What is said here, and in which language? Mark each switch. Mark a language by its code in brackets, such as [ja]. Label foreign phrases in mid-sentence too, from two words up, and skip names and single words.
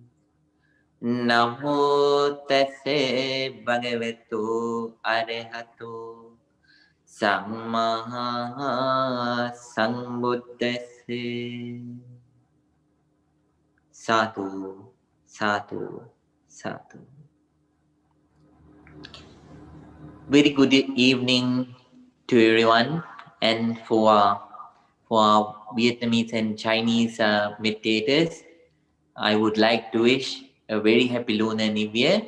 [pi] Namo tassa bhagavato arahato samma sambuddhassa. Sadhu, sadhu, sadhu. [en] Very good evening to everyone, and for Vietnamese and Chinese meditators, I would like to wish a very happy Lunar New Year.